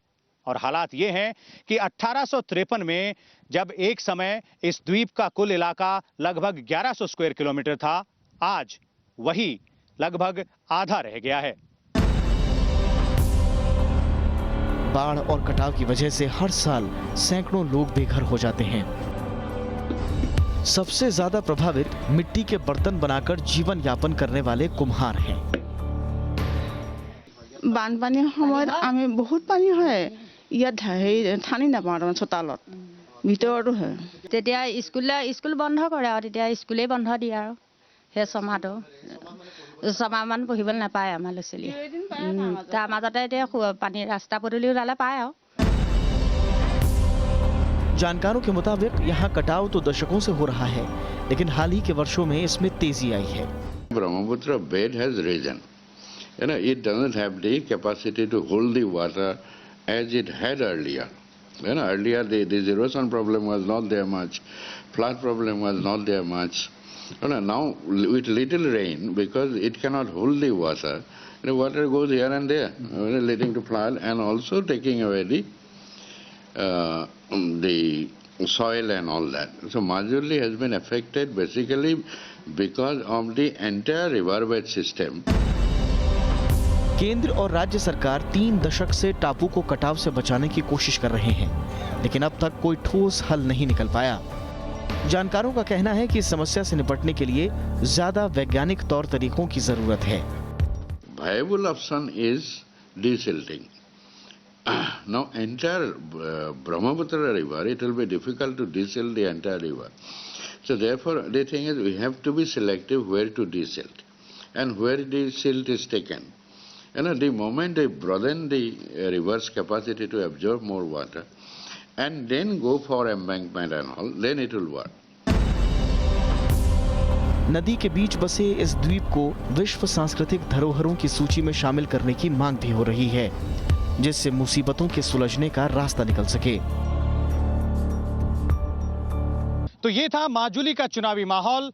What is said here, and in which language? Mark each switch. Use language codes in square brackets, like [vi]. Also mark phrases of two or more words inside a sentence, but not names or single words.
[hi] और हालात ये हैं कि 1853 में जब एक समय इस द्वीप का कुल इलाका लगभग 1100 [en] square kilometre [hi] था, आज वही लगभग आधा रह गया है। बाढ़ और कटाव की वजह से हर साल सैकड़ों लोग बेघर हो जाते हैं। सबसे ज्यादा प्रभावित मिट्टी के बर्तन बनाकर जीवन यापन करने वाले कुम्हार हैं। [as] বানপানীৰ সময়ত আমি বহুত পানী হয়, ইয়াত ঠানি নাপাওঁ চোতালত, ভিতৰতো হয়। তেতিয়া স্কুল বন্ধ কৰে আৰু তেতিয়া স্কুলেই বন্ধ দিয়ে আৰু সেই ছমাহমান পঢ়িবলৈ নাপায় আমাৰ ল'ৰা ছোৱালী। তাৰ মাজতে এতিয়া পানী ৰাস্তা পদূলি ওলালে পায় আৰু। [hi] जानकारों के मुताबिक यहाँ कटाव तो दशकों से हो रहा है, लेकिन हाल ही के वर्षों में इसमें तेजी आई है। [en] Brahmaputra bed has risen. It doesn't have the capacity to hold the water as it had earlier. Earlier the erosion problem was not there much, flood problem was not there much. Now with little rain, because it cannot hold the water goes here and there, leading to flood and also taking away the soil and all that. So Majuli has been affected basically because of the entire riverbed system. [hi] केंद्र और राज्य सरकार 3 दशक से टापू को कटाव से बचाने की कोशिश कर रहे हैं, लेकिन अब तक कोई ठोस हल नहीं निकल पाया। जानकारों का कहना है कि इस समस्या से निपटने के लिए ज्यादा वैज्ञानिक तौर तरीकों की जरूरत है। [en] Viable option is desilting. Now entire Brahmaputra river, it will be difficult to desilt the entire river. So therefore the thing is we have to be selective where to desilt and where the silt is taken. The moment they broaden the river's capacity to absorb more water and then go for embankment and all, then it will work. [hi] नदी के बीच बसे इस द्वीप को विश्व सांस्कृतिक धरोहरों की सूची में शामिल करने की मांग भी हो रही है, जिससे मुसीबतों के सुलझने का रास्ता निकल सके। तो ये था माजुली का चुनावी माहौल।